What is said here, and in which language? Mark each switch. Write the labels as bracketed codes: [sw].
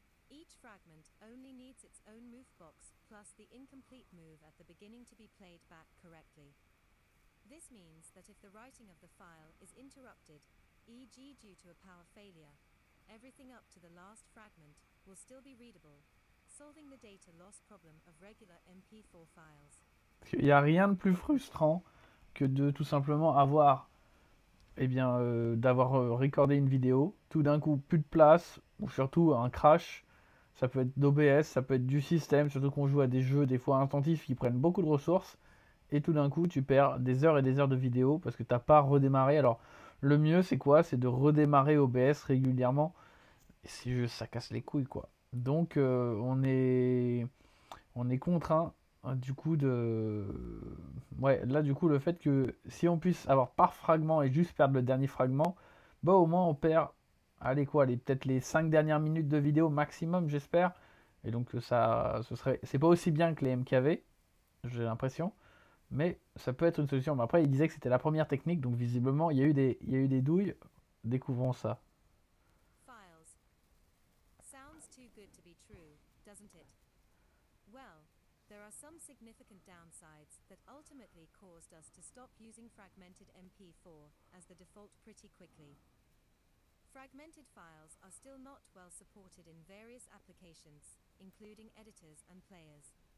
[en] Each fragment only needs its own move box plus the incomplete move at the beginning to be played back correctly. This means that if the writing of the file is interrupted, e.g. due to a power failure, everything up to the last fragment will still be readable, solving the data loss problem of regular MP4 files. [fr] Il n'y a rien de plus frustrant que de tout simplement avoir, d'avoir recordé une vidéo, tout d'un coup plus de place, ou surtout un crash. Ça peut être d'OBS, ça peut être du système, surtout qu'on joue à des jeux des fois intensifs qui prennent beaucoup de ressources, et tout d'un coup tu perds des heures et des heures de vidéo parce que tu n'as pas redémarré. Alors le mieux c'est quoi? C'est de redémarrer OBS régulièrement, et c'est juste ça casse les couilles quoi. Donc on est contraint du coup de... Ouais, là du coup le fait que si on puisse avoir par fragment et juste perdre le dernier fragment, bah au moins on perd, allez quoi, peut-être les 5 dernières minutes de vidéo maximum j'espère. Et donc c'est pas aussi bien que les MKV, j'ai l'impression, mais ça peut être une solution. Mais après il disait que c'était la première technique, donc visiblement il y a eu des douilles, découvrons ça. [en] Files. Sounds too good to be true, doesn't it? Well, there are some significant downsides that ultimately caused us to stop using fragmented MP4 as the default pretty quickly. Fragmented files are still not well supported in various applications, including editors and players.